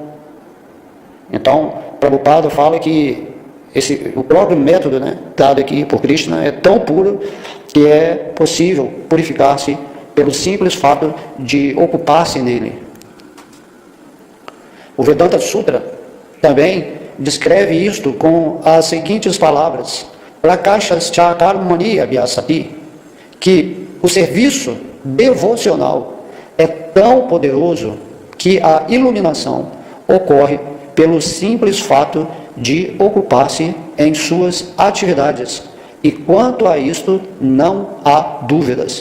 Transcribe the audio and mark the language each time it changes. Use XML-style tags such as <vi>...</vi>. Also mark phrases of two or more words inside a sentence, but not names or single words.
<pt>Então, Prabhupada fala que o próprio método dado aqui por Krishna é tão puro que é possível purificar-se pelo simples fato de ocupar-se nele. O Vedanta Sutra também descreve isto com as seguintes palavras:</pt> <sa>प्रकाशश्च कर्मणि अभ्यासात्,</sa> <pt>que o serviço devocional é tão poderoso que a iluminação ocorre pelo simples fato de ocupar-se em suas atividades. E quanto a isto, não há dúvidas.</pt>